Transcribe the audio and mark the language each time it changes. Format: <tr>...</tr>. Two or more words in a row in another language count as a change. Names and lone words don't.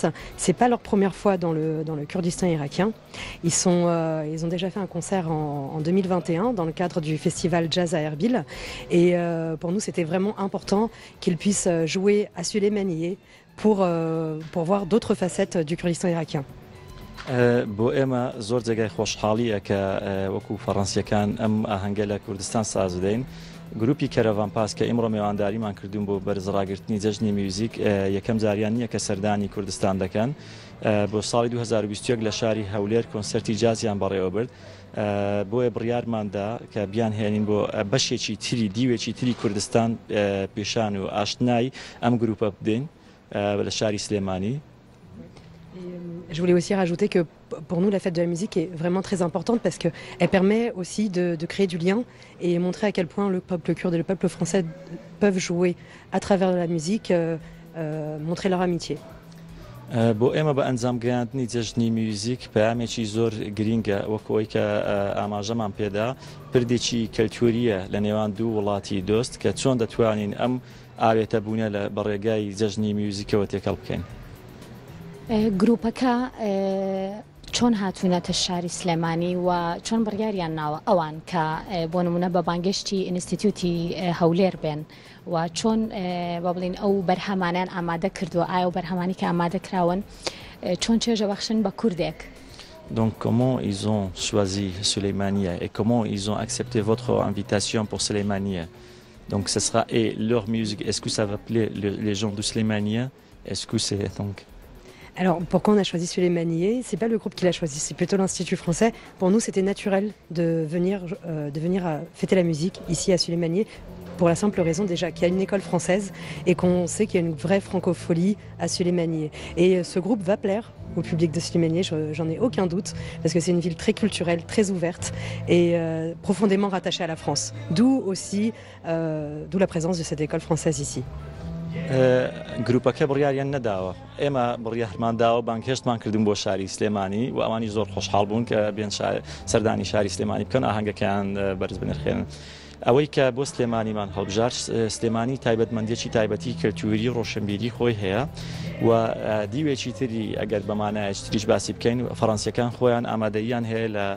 <fr>C'est pas leur première fois dans le Kurdistan irakien. Ils ont déjà fait un concert en 2021 dans le cadre du festival Jazz à Erbil. Et pour nous, c'était vraiment important qu'ils puissent jouer à Suleymaniye pour voir d'autres facettes du Kurdistan irakien.</fr> <ckb>بۆ ئێمە زۆر جێگای خۆشحاڵیە کە وەکو فەڕەنسیەکان ئەم ئاهەنگە لە کوردستان ساز دەین. گروپی کەرەڤان پاس کە ئیمڕۆ میوانداریمان کردوون بۆ بەرزڕاگرتنی جەژنی میوزیک یەکەم جاریان نییە کە سەردانی کوردستان دەکەن. بۆ ساڵی 2021 لە شاری هەولێر کۆنسەرتی جازیان بەڕێوە برد. بۆیە بڕیارماندا کە بیان هێنین بۆ بەشێکی تری دیوێکی تری کوردستان پێشان و ئاشنای ئەم گروپە بدەین لە شاری سلێمانی.</ckb> <fr>Je voulais aussi rajouter que pour nous, la fête de la musique est vraiment très importante parce qu'elle permet aussi de créer du lien et montrer à quel point le peuple kurde et le peuple français peuvent jouer à travers la musique, montrer leur amitié.</fr> <ckb>بۆ ئێمە بە ئەنجامگەیاندنی جەژنی میوزیک پەیامێکی زۆر گرینگە وەکەوەی کە ئاماژەمان پێدا پردێکی کەلتوریە لە نێوان دوو وڵاتی دۆست کە چۆن دەتوانین ئەم ئاوێتە بوونە لە بەڕێگای جەژنی میوزیکەوە تێکەڵ بکەین. گروپەکە چۆن هاتوونەتە شاری سلێمانی و چۆن بڕیاریان ناوە ئەوان کە بۆ نمونە بە بانگشتی ئینستیتیوتی هەولێر بێن و چۆن بە بڵین ئەو بەرهەمانیان ئامادە کردووە ئایا و بەرهەمانی کە ئامادە کراون چۆن چێژە بەخشن بە کوردێک.</ckb> <fr>Donc comment ils ont choisi Suleymaniye et comment ils ont accepté votre invitation pour Suleymaniye. Donc ce sera et leur musique, est-ce que ça va plaire les gens de Suleymaniye? Est-ce que c'est donc Alors, pourquoi on a choisi Suleymaniye? C'est pas le groupe qui l'a choisi, c'est plutôt l'Institut français. Pour nous, c'était naturel de venir fêter la musique ici à Suleymaniye, pour la simple raison déjà qu'il y a une école française et qu'on sait qu'il y a une vraie francophonie à Suleymaniye. Et ce groupe va plaire au public de Suleymaniye, j'en ai aucun doute, parce que c'est une ville très culturelle, très ouverte et profondément rattachée à la France. D'où la présence de cette école française ici.</fr> <ckb>گروپەکە بڕیاریان نەداوە ئێمە بڕیارمان داوە بانگهێشتمان کردوون بۆ شاری سلێمانی و ئەوانی زۆر خۆشحاڵ بوون کە بێن سەردانی شاری سلێمانی بکەن ئاهەنگەکەیان بەرز بنرخێنن ئەوەی کە بۆ سلێمانیمان هەڵبژار سلێمانی تایبەتمەندێکی تایبەتی کەلتوری ڕۆشنبیری خۆی هەیە و دیوێکی تری ئەگەر بەمانایەکی تریش باسی بکەین فەڕەنسیەکان خۆیان ئامادەییان هەیە</ckb>